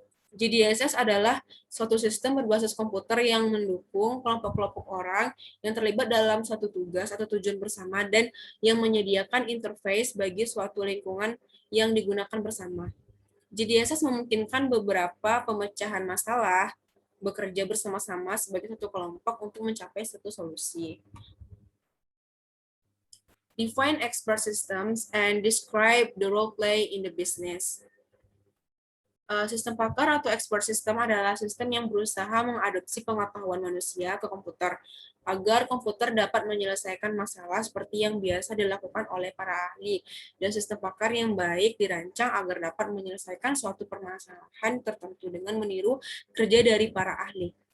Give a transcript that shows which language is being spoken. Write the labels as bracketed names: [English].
[Indonesian] GDSS adalah suatu sistem berbasis komputer yang mendukung kelompok-kelompok orang yang terlibat dalam suatu tugas atau tujuan bersama dan yang menyediakan interface bagi suatu lingkungan yang digunakan bersama. GDSS memungkinkan beberapa pemecahan masalah bekerja bersama-sama sebagai satu kelompok untuk mencapai satu solusi. [English] Define expert systems and describe the role play in the business. [Indonesian] Sistem pakar atau expert system adalah sistem yang berusaha mengadopsi pengetahuan manusia ke komputer agar komputer dapat menyelesaikan masalah seperti yang biasa dilakukan oleh para ahli. Dan sistem pakar yang baik dirancang agar dapat menyelesaikan suatu permasalahan tertentu dengan meniru kerja dari para ahli.